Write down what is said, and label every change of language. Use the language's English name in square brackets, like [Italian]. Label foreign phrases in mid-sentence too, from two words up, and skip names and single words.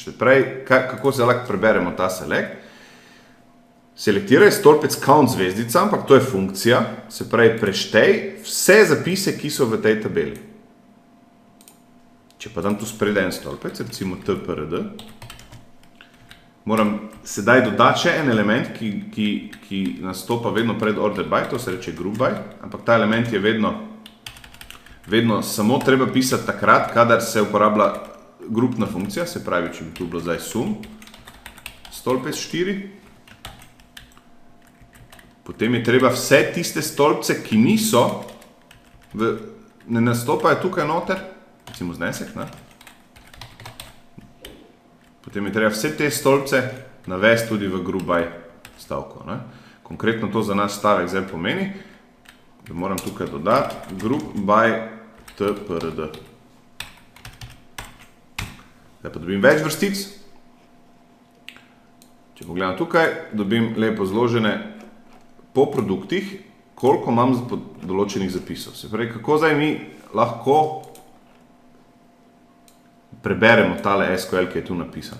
[Slovenian] Se pravi, kako se lahko preberemo ta select? Selektiraj stolpec count zvezdica, ampak to je funkcija, se pravi preštej vse zapise, ki so v tej tabeli. Če pa dam tu spredaj en stolpec, recimo tprd, moram sedaj dodati še en element, ki nastopa vedno pred [English] order by, [Slovenian] to se reče [English] group by, [Slovenian] ampak ta element je vedno samo treba pisati takrat, kadar se uporablja grupna funkcija, se pravi, če bi tu bilo zdaj sum, stolpec 4, potem je treba vse tiste stolpce, ki niso, ne nastopajo tukaj noter, recimo znesek, ne? Potem je treba vse te stolpce navesti tudi v [English] group by [Slovenian] stavko. Ne? Konkretno to za naš stavek zdaj pomeni, da moram tukaj dodati [English] group by [Slovenian] tprd. Zdaj pa dobim več vrstic. Če pogledam tukaj, dobim lepo zložene po produktih, koliko imam določenih zapisov. Se pravi, kako zdaj mi lahko preberemo tale SQL, ki je tu napisan.